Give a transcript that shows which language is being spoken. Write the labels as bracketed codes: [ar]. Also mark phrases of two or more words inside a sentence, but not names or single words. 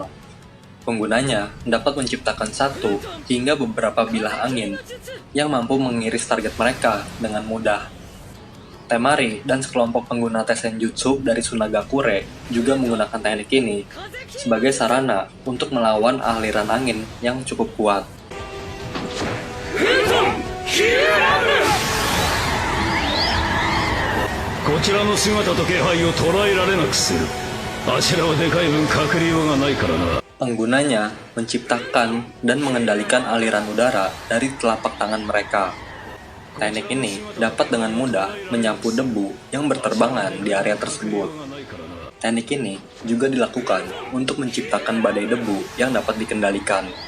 [id] Penggunanya dapat menciptakan satu hingga beberapa bilah angin yang mampu mengiris target mereka dengan mudah. Temari dan sekelompok pengguna Tessenjutsu dari Sunagakure juga menggunakan teknik ini sebagai sarana untuk melawan aliran angin yang cukup kuat. [ja] こちらの姿と気配を捉えられなくする。あちらはでかい分隠れようがないからな。 [id] Penggunanya menciptakan dan mengendalikan aliran udara dari telapak tangan mereka. Teknik ini dapat dengan mudah menyapu debu yang berterbangan di area tersebut. Teknik ini juga dilakukan untuk menciptakan badai debu yang dapat dikendalikan.